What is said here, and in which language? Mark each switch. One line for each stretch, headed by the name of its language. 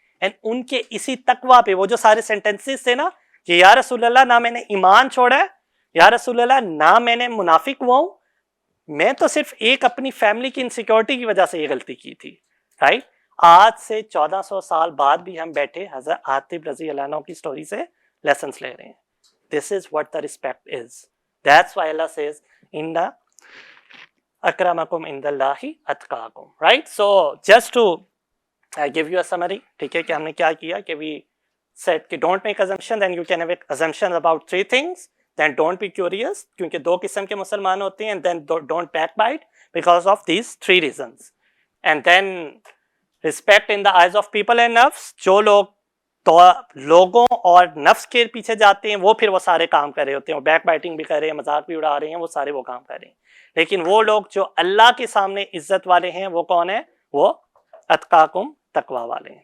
Urdu: And ان کے اسی تقوی پہ وہ جو سارے سینٹنسز تھے نا, کہ یا رسول اللہ نہ میں نے ایمان چھوڑا ہے, یا رسول اللہ نہ میں نے منافق ہوا ہوں, میں تو صرف ایک اپنی فیملی کی انسیکیورٹی کی وجہ سے یہ غلطی کی تھی. رائٹ؟ آج سے 1400 سال بعد بھی ہم بیٹھے حضرت حاطب رضی اللہ عنہ کی سٹوری سے لیسنس لے رہے ہیں.
English: This is what the respect is. That's why Allah says
Arabic: inna akramakum indallahi atqakum.
English: Right? So just to give you a summary,
Urdu: ٹھیک ہے,
English: کہ ہم نے کیا کیا, کہ we said کہ don't make assumption, then you can have assumptions about 3 things. Then don't be curious,
Urdu: کیونکہ 2 قسم کے مسلمان ہوتے ہیں,
English: and then don't backbite because of these 3 reasons. And then respect in the eyes of people and nafs,
Urdu: جو لوگ تو لوگوں اور نفس کے پیچھے جاتے ہیں وہ پھر وہ سارے کام کر رہے ہوتے ہیں, اور بیک بائٹنگ بھی کر رہے ہیں, مذاق بھی اڑا رہے ہیں, وہ سارے وہ کام کر رہے ہیں. لیکن وہ لوگ جو اللہ کے سامنے عزت والے ہیں وہ کون ہیں؟ وہ اتقاکم, تقوی والے ہیں.